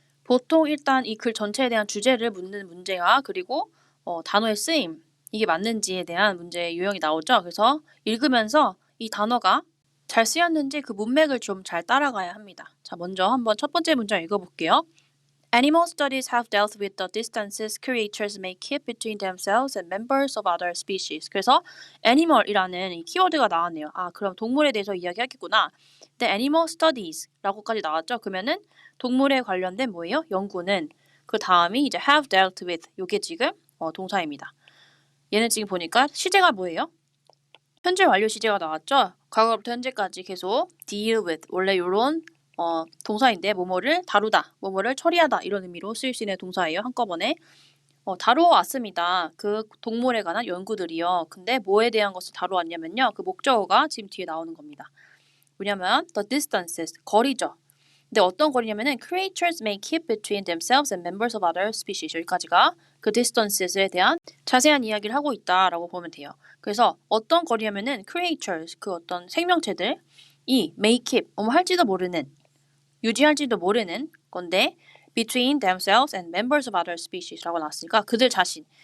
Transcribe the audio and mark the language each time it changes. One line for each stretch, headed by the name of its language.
Korean: 보통 일단 이 글 전체에 대한 주제를 묻는 문제와 그리고 단어의 쓰임, 이게 맞는지에 대한 문제 유형이 나오죠. 그래서 읽으면서 이 단어가 잘 쓰였는지 그 문맥을 좀 잘 따라가야 합니다. 자, 먼저 한번 첫 번째 문장 읽어볼게요.
English: Animal studies have dealt with the distances creatures may keep between themselves and members of other species.
Korean: 그래서 animal이라는 이 키워드가 나왔네요. 아, 그럼 동물에 대해서 이야기하겠구나.
English: The animal studies
Korean: 라고까지 나왔죠. 그러면은 동물에 관련된 뭐예요? 연구는 그 다음이 이제
English: have dealt with
Korean: 요게 지금 동사입니다. 얘는 지금 보니까 시제가 뭐예요? 현재 완료 시제가 나왔죠. 과거부터 현재까지 계속 deal with 원래 요런 동사인데 뭐뭐를 다루다, 뭐뭐를 처리하다 이런 의미로 쓰일 수 있는 동사예요. 한꺼번에 다루어 왔습니다. 그 동물에 관한 연구들이요. 근데 뭐에 대한 것을 다루었냐면요. 그 목적어가 지금 뒤에 나오는 겁니다. 뭐냐면
English: the distances,
Korean: 거리죠. 근데 어떤 거리냐면은
English: creatures may keep between themselves and members of other species.
Korean: 여기까지가 그 distances에 대한 자세한 이야기를 하고 있다라고 보면 돼요. 그래서 어떤 거리냐면은 creatures, 그 어떤 생명체들이
English: may keep,
Korean: 할지도 모르는, 유지할지도 모르는 건데
English: between themselves and members of other species
Korean: 라고 나왔으니까 그들 자신.